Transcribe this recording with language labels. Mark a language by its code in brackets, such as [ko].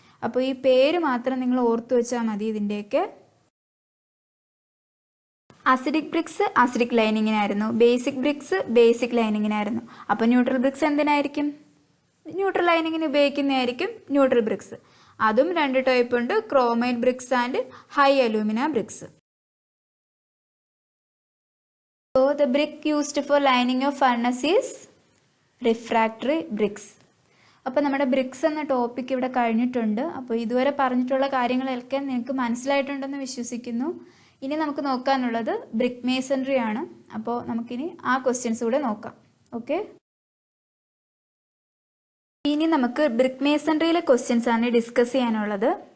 [ml] അപ്പോൾ ഈ പേര് മാത്രം നിങ്ങൾ ഓർത്തു വെച്ചാൽ മതി. ഇതിൻ്റെയൊക്കെ acidic BRICS acidic ലൈനിങ്ങിനായിരുന്നു, basic BRICS basic ലൈനിങ്ങിനായിരുന്നു. അപ്പോൾ ന്യൂട്രൽ ബ്രിക്സ് എന്തിനായിരിക്കും? Neutral ലൈനിങ്ങിന് ഉപയോഗിക്കുന്നതായിരിക്കും neutral BRICS. അതും 2 ടൈപ്പ് ഉണ്ട്: chromite BRICS and high alumina BRICS. [en] So the brick used for lining of furnace is refractory bricks. [ml] അപ്പോൾ നമ്മുടെ ബ്രിക്സ് എന്ന ടോപ്പിക് ഇവിടെ കഴിഞ്ഞിട്ടുണ്ട്. അപ്പോൾ ഇതുവരെ പറഞ്ഞിട്ടുള്ള കാര്യങ്ങളൊക്കെ നിങ്ങൾക്ക് മനസ്സിലായിട്ടുണ്ടെന്ന് വിശ്വസിക്കുന്നു. ഇനി നമുക്ക് നോക്കാനുള്ളത് ബ്രിക്ക് മേസൺറി ആണ്. അപ്പോൾ നമുക്കിനി ആ ക്വസ്റ്റ്യൻസ് കൂടെ നോക്കാം. ഓക്കെ. ഇനി നമുക്ക് ബ്രിക്ക് മേസൺറിയിലെ ക്വസ്റ്റ്യൻസ് ആണ് ഡിസ്കസ് ചെയ്യാനുള്ളത്.